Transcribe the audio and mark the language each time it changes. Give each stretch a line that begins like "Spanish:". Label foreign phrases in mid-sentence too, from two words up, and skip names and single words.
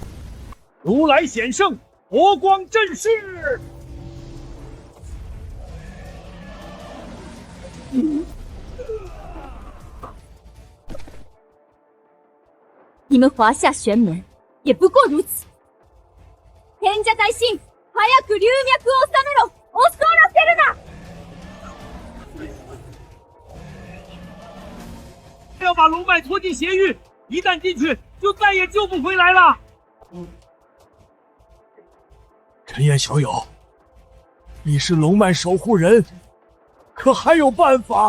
Chinese: 如来显圣，佛光震世。你们华夏玄门也不过如此。
Japanese: 天下大神，早く龍脈を収めろ！恐らせるな！
Chinese: 要把龙脉拖进邪域，一旦进去，就再也救不回来了。陈岩小友，你是龙脉守护人，可还有办法？